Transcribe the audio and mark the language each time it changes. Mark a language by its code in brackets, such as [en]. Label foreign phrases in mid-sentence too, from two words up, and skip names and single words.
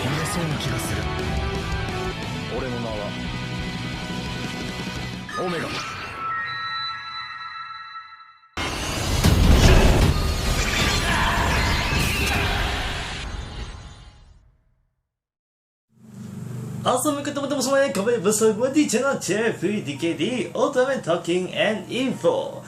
[ja] そうな気がする。俺の名はオメガ。 [id] Assalamualaikum teman-teman semuanya, kembali bersama gue di channel CVDKD Ultimate Talking and Info.